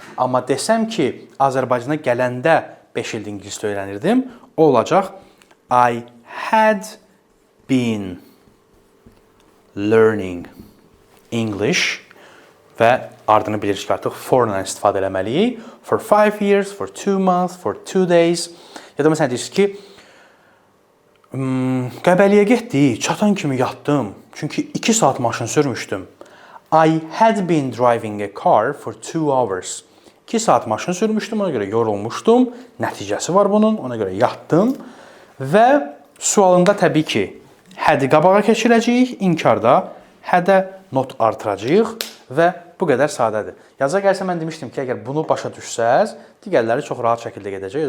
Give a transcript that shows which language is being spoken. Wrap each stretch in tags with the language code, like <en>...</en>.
<az>Amma desəm ki, Azərbaycana gələndə 5 ildir ingilis dili öyrənirdim, o olacaq</az> <en>I had been learning English</en> <az>və ardını bilirik ki, artıq for-la istifadə eləməliyik.</az> <en>For 5 years, for 2 months, for 2 days.</en> <az>Ya da məsələn deyirsiniz ki, Qəbəliyə getdik, çatan kimi yatdım. Çünki 2 saat maşın sürmüşdüm.</az> <en>I had been driving a car for 2 hours.</en> <az>2 saat maşın sürmüşdüm, ona görə yorulmuşdum. Nəticəsi var bunun, ona görə yatdım. Və sualında təbii ki, had-i qabağa keçirəcəyik, inkarda had-ə not artıracağıq və bu qədər sadədir. Yaza gəlsə mən demişdim ki, əgər bunu başa düşsəz, digərləri çox rahat şəkildə gedəcək.</az>